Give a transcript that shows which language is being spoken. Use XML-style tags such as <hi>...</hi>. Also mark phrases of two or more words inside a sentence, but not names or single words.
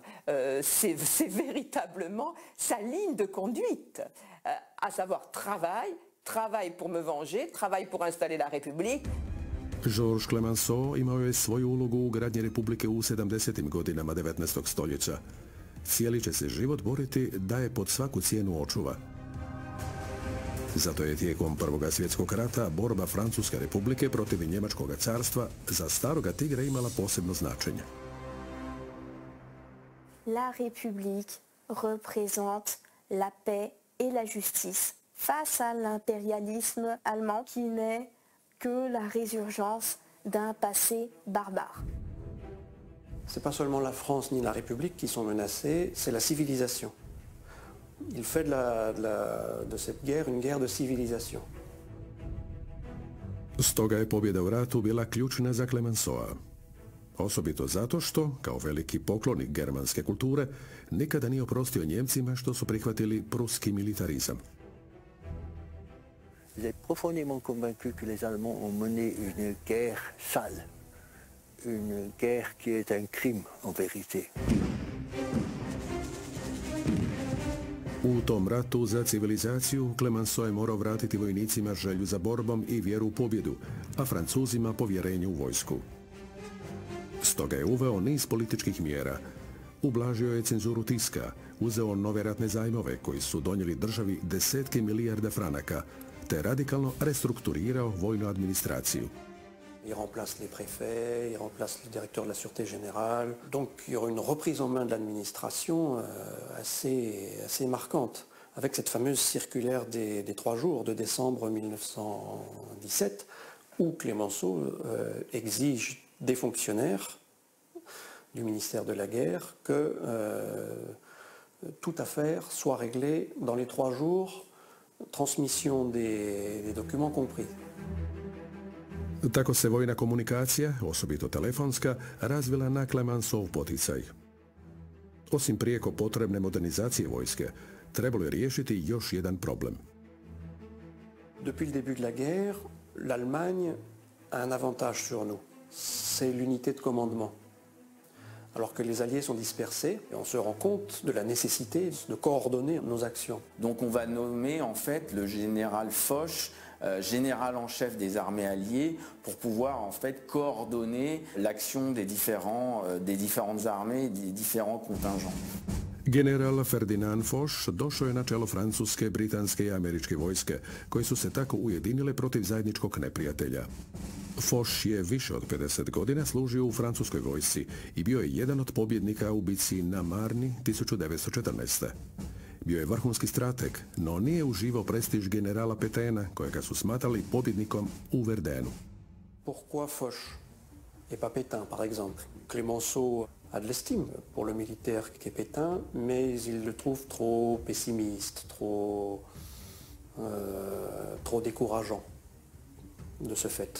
<fr>C'est véritablement sa ligne de conduite, à savoir travaille pour me venger, travaille pour installer la République.</fr> <hr>Georges Clemenceau imao je svoju ulogu u gradnji Republike u 70. godinama 19. stoljeća. Cijeli će se život boriti da je pod svaku cijenu očuva. Zato je tijekom Prvog svjetskog rata borba Francuske Republike protiv Njemačkog carstva za staroga tigra imala posebno značenje.</hr> <fr>La République représente la paix et la justice face à l'impérialisme allemand qui n'est que la résurgence d'un passé barbare. Ce n'est pas seulement la France ni la République qui sont menacées, c'est la civilisation. Il fait de cette guerre une guerre de civilisation.</fr> <hr>Stoga je pobjeda u ratu bila ključna za Clemenceau. Osobito zato što, kao veliki poklonik germanske kulture, nikada nije oprostio Njemcima što su prihvatili pruski militarizam.</hr> <fr>Il est profondément convaincu que les Allemands ont mené une guerre sale, une guerre qui est un crime en vérité.</fr> <hr>U tom ratu za civilizaciju Clemenceau je morao vratiti vojnicima želju za borbom i vjeru u pobjedu, a Francuzima povjerenje u vojsku. Stoga je uveo niz političkih mjera. Ublažio je cenzuru tiska, uzeo nove ratne zajmove koji su donijeli državi desetke milijarda franaka, te radikalno restrukturirao vojnu administraciju.</hr> <fr>Il remplace les préfets, il remplace le directeur de la Sûreté générale. Donc il y aura une reprise en main de l'administration assez marquante. Avec cette fameuse circulaire des 3 jours de décembre 1917, où Clemenceau exige des fonctionnaires du ministère de la Guerre que toute affaire soit réglée dans les 3 jours, transmission des documents compris.</fr> <hr>Tako se vojna komunikacija, osobito telefonska, razvila na Clemenceau poticaj. Osim prijeko potrebne modernizacije vojske, trebalo je riješiti još jedan problem.</hr> <fr>Depuis le début de la guerre, l'Allemagne a un avantage sur nous. C'est l'unité de commandement. Alors que les Alliés sont dispersés, et on se rend compte de la nécessité de coordonner nos actions. Donc on va nommer en fait le général Foch général en chef des armées alliées pour pouvoir en fait coordonner l'action des différentes armées, des différents contingents.</fr> <hr>General Ferdinand Foch došao je na čelo francuske, britanske i američke vojske, koje su se tako ujedinile protiv zajedničkog neprijatelja. Foch je više od 50 godina služio u francuskoj vojsci i bio je jedan od pobjednika u bitci na Marni 1914. Bio je vrhunski strateg, no nije uživao prestiž generala Pétaina, kojega su smatrali pobjednikom u Verdunu.</hr> <fr>Pourquoi Foch et pas Pétain, par exemple? Clemenceau a de l'estime pour le militaire qui est Pétain, mais il le trouve trop pessimiste, trop décourageant de ce fait.</fr>